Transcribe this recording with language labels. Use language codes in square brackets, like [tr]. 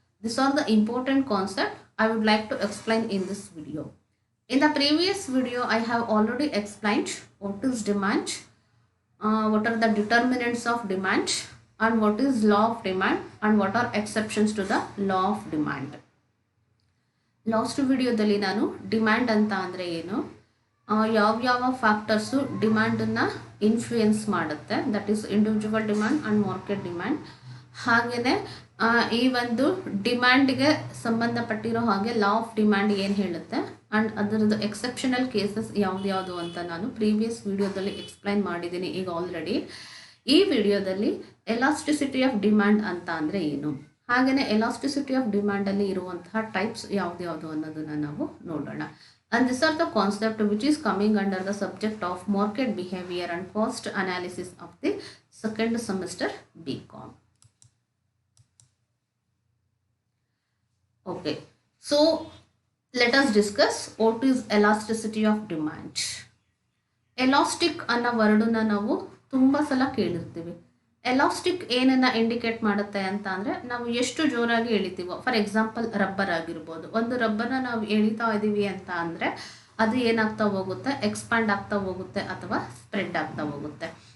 [en] These are the important concepts I would like to explain in this video. In the previous video I have already explained what is demand, what are the determinants of demand, and what is law of demand and what are exceptions to the law of demand. [kn] Last ವಿಡಿಯೋದಲ್ಲಿ ನಾನು demand ಅಂತ ಅಂದರೆ ಏನು, ಯಾವ factors ಡಿಮ್ಯಾಂಡನ್ನು influence ಮಾಡುತ್ತೆ, [en] That is individual demand and market demand. [kn] ಹಾಗೆಯೇ ಈ ಒಂದು ಡಿಮ್ಯಾಂಡ್ಗೆ ಸಂಬಂಧಪಟ್ಟಿರೋ ಹಾಗೆ ಲಾ ಆಫ್ ಡಿಮ್ಯಾಂಡ್ ಏನು ಹೇಳುತ್ತೆ ಆ್ಯಂಡ್ ಅದರದ್ದು ಎಕ್ಸೆಪ್ಷನಲ್ ಕೇಸಸ್ ಯಾವ್ದು ಅಂತ ನಾನು ಪ್ರೀವಿಯಸ್ ವಿಡಿಯೋದಲ್ಲಿ ಎಕ್ಸ್ಪ್ಲೈನ್ ಮಾಡಿದ್ದೀನಿ ಈಗ ಆಲ್ರೆಡಿ. ಈ ವಿಡಿಯೋದಲ್ಲಿ ಎಲಾಸ್ಟಿಸಿಟಿ ಆಫ್ ಡಿಮ್ಯಾಂಡ್ ಅಂತ ಅಂದರೆ ಏನು, ಹಾಗೆಯೇ ಎಲಾಸ್ಟಿಸಿಟಿ ಆಫ್ ಡಿಮ್ಯಾಂಡಲ್ಲಿ ಇರುವಂತಹ ಟೈಪ್ಸ್ ಯಾವ್ದು ಅನ್ನೋದನ್ನು ನಾವು ನೋಡೋಣ. [en] And these are the concept which is coming under the subject of market behavior and cost analysis of the second semester BCom. Okay, so let us discuss what is elasticity of demand. [kn] Elastic ಅನ್ನೋ ವರ್ಡನ್ನ ನಾವು ತುಂಬ ಸಲ ಕೇಳಿರ್ತೀವಿ. Elastic ಏನನ್ನ indicate ಮಾಡುತ್ತೆ ಅಂತ ಅಂದರೆ ನಾವು ಎಷ್ಟು ಜೋರಾಗಿ ಎಳಿತೀವೋ, ಫಾರ್ ಎಕ್ಸಾಂಪಲ್ ರಬ್ಬರ್ ಆಗಿರ್ಬೋದು. ಒಂದು ರಬ್ಬರ್ನ ನಾವು ಎಳಿತಾ ಇದ್ದೀವಿ ಅಂತ ಅಂದರೆ ಅದು ಏನಾಗ್ತಾ ಹೋಗುತ್ತೆ, ಎಕ್ಸ್ಪ್ಯಾಂಡ್ ಆಗ್ತಾ ಹೋಗುತ್ತೆ ಅಥವಾ ಸ್ಪ್ರೆಡ್ ಆಗ್ತಾ ಹೋಗುತ್ತೆ.